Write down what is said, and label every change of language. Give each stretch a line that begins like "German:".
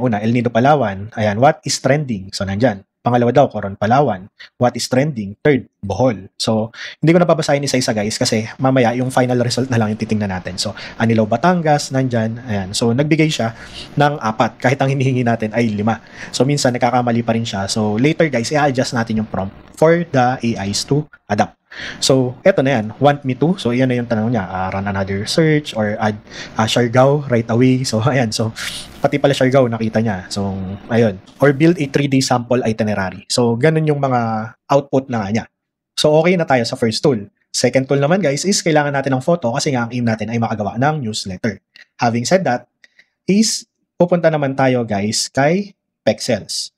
English: Una, El Nido Palawan. Ayan, what is trending? So, nandyan.
Filipino: Pangalawa daw,
English: Coron Palawan. What is trending? Third, Bohol.
Filipino: So, hindi ko napapasahin isa-isa guys kasi mamaya yung final result na lang yung titingnan natin. So, Anilao Batangas, nandyan. Ayan. So, nagbigay siya ng 4 kahit ang hinihingi natin ay 5. So, minsan nagkakamali pa rin siya. So, later guys, i-adjust natin yung prompt
English: for the AIs to adapt. So, eto na yan. Want me to?
Filipino: So, yan na yung tanong niya.
English: Run another search or add Siargao right away. So, ayan.
Filipino: So, pati pala Siargao nakita niya. So, ayun.
English: Or build a 3D sample itinerary.
Filipino: So, ganun yung mga output na nga niya. So, okay na tayo sa first tool. Second tool naman guys is kailangan natin ng photo kasi nga ang aim natin ay makagawa ng newsletter. Having said that, is pupunta naman tayo guys kay Pexels.